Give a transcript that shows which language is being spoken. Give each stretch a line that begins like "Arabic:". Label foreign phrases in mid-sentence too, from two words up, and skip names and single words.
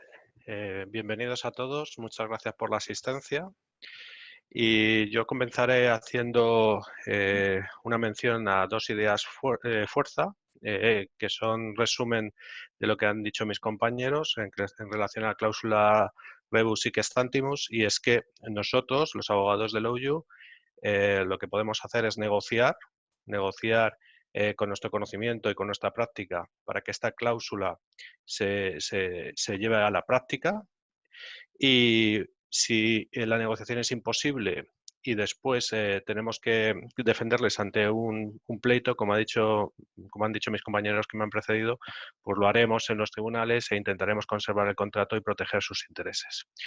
Spanish: Bienvenidos a todos, muchas gracias por la asistencia. Y yo comenzaré haciendo una mención a dos ideas fuerza, que son resumen de lo que han dicho mis compañeros en relación a la cláusula
Latin: rebus sic stantibus,
Spanish: y es que nosotros, los abogados del OU, lo que podemos hacer es negociar con nuestro conocimiento y con nuestra práctica para que esta cláusula se lleve a la práctica. Y si la negociación es imposible y después tenemos que defenderles ante un pleito, como han dicho mis compañeros que me han precedido, pues lo haremos en los tribunales e intentaremos conservar el contrato y proteger sus intereses.